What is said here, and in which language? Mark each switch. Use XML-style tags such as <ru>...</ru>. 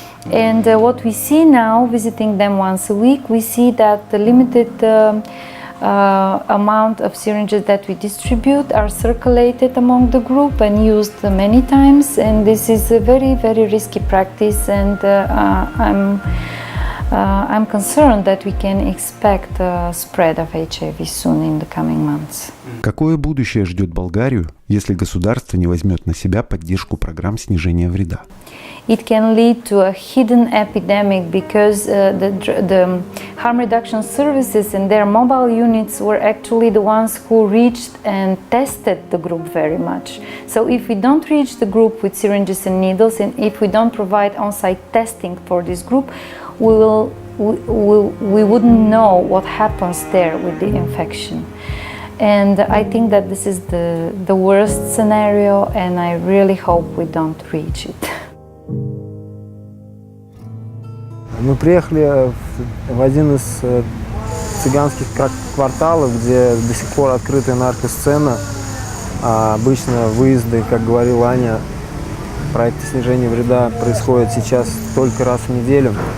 <en>And what we see now, visiting them once a week, we see that the limited amount of syringes that we distribute are circulated among the group and used many times, and this is a very, very risky practice, and I'm concerned that we can expect a spread of HIV soon in the coming months.</en> <ru>Какое будущее ждет Болгарию, если государство не возьмет на себя поддержку программ снижения вреда?</ru> <en>It can lead to a hidden epidemic because the harm reduction services and their mobile units were actually the ones who reached and tested the group very much. So if we don't reach the group with syringes and needles, and if we don't provide on-site testing for this group, we wouldn't know what happens there with the infection. And I think that this is the worst scenario, and I really hope we don't reach it.</en> <ru>Мы приехали в один из цыганских кварталов, где до сих пор открытая наркосцена. Обычно выезды, как говорила Аня, проекты снижения вреда происходят сейчас только раз в неделю.</ru>